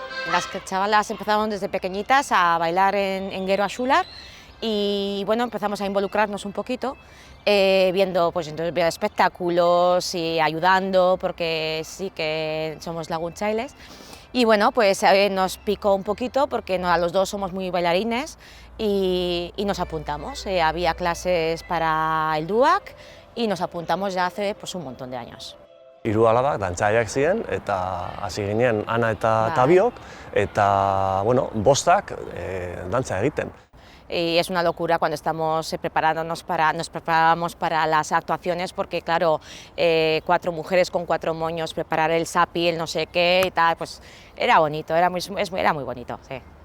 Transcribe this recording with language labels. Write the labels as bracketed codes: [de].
[es] Las chavalas empezaron desde pequeñitas a bailar en Gero Axular y bueno, empezamos a involucrarnos un poquito, viendo espectáculos y ayudando, porque sí que somos laguntzailes. Y bueno, pues nos picó un poquito porque a los dos somos muy bailarines y nos apuntamos. Había clases para el DUAC y nos apuntamos ya hace pues, un montón de años. [eu] 3 alabak dantzaileak ziren eta hasi ginen Ana eta Tabiok eta bueno, 5 dantza egiten. [es] Y es una locura cuando estamos nos preparamos para las actuaciones porque claro, 4 mujeres con 4 moños, preparar el sapi, el no sé qué y tal, pues era bonito, era muy bonito, sí.